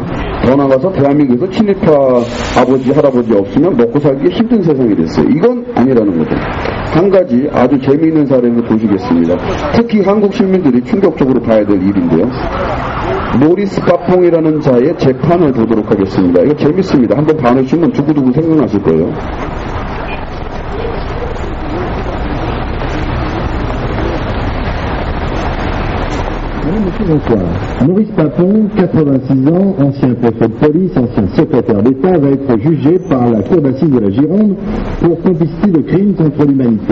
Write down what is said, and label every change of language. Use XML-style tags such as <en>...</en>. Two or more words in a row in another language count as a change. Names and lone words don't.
<ko>더 나가서 대한민국에서 친일파 아버지 할아버지 없으면 먹고 살기 힘든 세상이 됐어요. 이건 아니라는 거죠. 한 가지 아주 재미있는 사례를 보시겠습니다. 특히 한국 시민들이 충격적으로 봐야 될 일인데요. 모리스 빠퐁이라는 자의 재판을 보도록 하겠습니다. 이거 재밌습니다. 한번 봐주시면 두고두고 생각나실 거예요.</ko> <fr>Bonsoir. Maurice Papon, 86 ans, ancien préfet de police, ancien secrétaire d'État, va être jugé par la Cour d'assises de la Gironde pour complicité de crimes contre l'humanité.</fr>